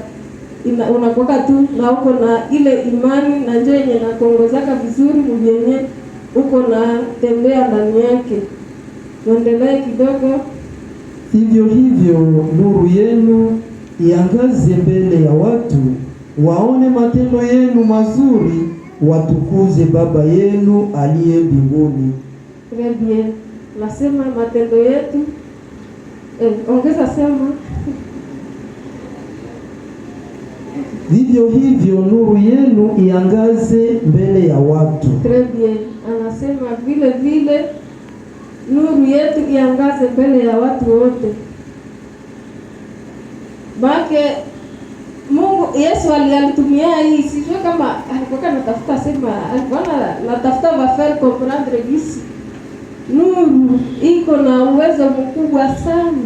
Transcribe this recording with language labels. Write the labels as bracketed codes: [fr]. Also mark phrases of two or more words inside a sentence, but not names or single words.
[sw] Unakoka tu na uko na ile imani, na njoo yenye nakuongozaka vizuri mwenye uko na tembea ndani yake. Tuendelee kidogo. Hivyo hivyo nuru yenu iangaze mbele ya watu, waone matendo yenu mazuri, watukuze Baba yenu aliye mbinguni. [fr] Très bien. [sw] Nasema matendo yetu ongeza sema vivyo hivyo nuru yenu iangaze mbele ya watu. [fr] Très bien. [sw] Anasema vile vile nuru yetu iangaze mbele ya watu wote. Bake Mungu Yesu alitumia hii, sijui kama alikuwa anatafuta sema, alikuwa anatafuta [fr] wafaire comprendre [sw] gisi nuru iko na uwezo mkubwa sana.